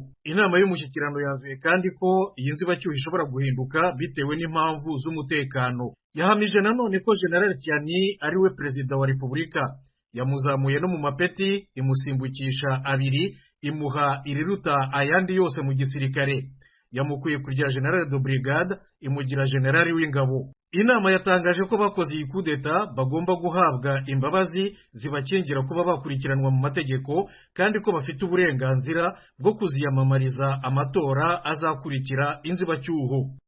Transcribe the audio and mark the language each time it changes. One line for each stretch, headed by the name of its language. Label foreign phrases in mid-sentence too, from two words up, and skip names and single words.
Kinyarwanda: Inama y'umushyikirano yanzuye kandi ko iyi nzibacyuho ishobora guhinduka bitewe n'impamvu z'umutekano. Yahamije nanone ko General Tiani ari we perezida wa Repubulika. Yamuzamuye no mu mapeti, imusimbukisha 2, imuha iriruta ayandi yose mu gisirikare. Yamukuye kurya
French: General de Brigade,
Kinyarwanda: imugira General w'ingabo. Inama yatangaje ko bakoze iyi kudeta bagomba guhabwa imbabazi zibakingira kuba bakurikiranwa mu mategeko, kandi ko bafite uburenganzira bwo kuziyamamariza amatora azakurikira inzibacyuho.